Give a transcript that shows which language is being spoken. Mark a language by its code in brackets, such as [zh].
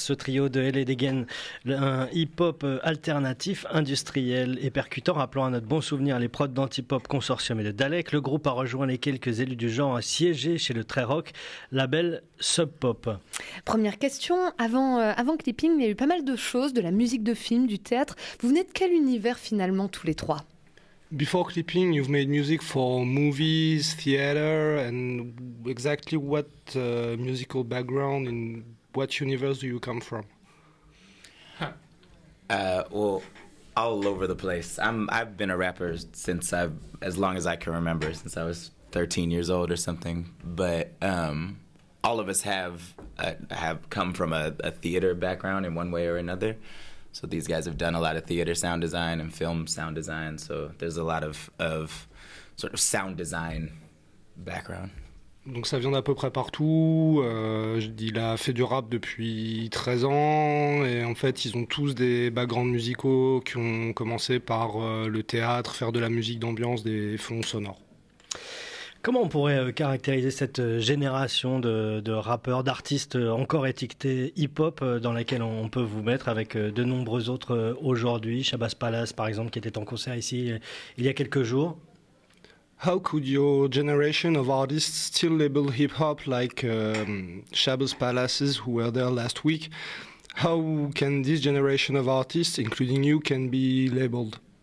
[fr] Ce trio de L et dégaine, un hip-hop alternatif, industriel et percutant, rappelant à notre bon souvenir les prods d'anti-pop Consortium et de Dälek. Le groupe a rejoint les quelques élus du genre à siéger chez le très rock, label Sub Pop. Première question, avant Clipping, il y a eu pas mal de choses, de la musique de film, du théâtre. Vous venez de quel univers finalement tous les trois? [en] Before Clipping, you've made music for movies, theater, and exactly what musical background and what universe do you come from? Well, all over the place. I've been a rapper since as long as I can remember, since I was 13 years old or something. But all of us have come from a theater background in one way or another. So these guys have done a lot of theater sound design and film sound design. So there's a lot of sort of sound design background. [fr] Donc ça vient d'à peu près partout. Il a fait du rap depuis 13 ans et en fait ils ont tous des backgrounds musicaux qui ont commencé par le théâtre, faire de la musique d'ambiance, des fonds sonores. Comment on pourrait caractériser cette génération de rappeurs, d'artistes encore étiquetés hip-hop dans laquelle on peut vous mettre avec de nombreux autres aujourd'hui, Shabazz Palace par exemple qui était en concert ici il y a quelques jours? [en] How could your generation of artists still label hip-hop like Shabazz Palaces who were there last week? How can this generation of artists, including you, can be labeled?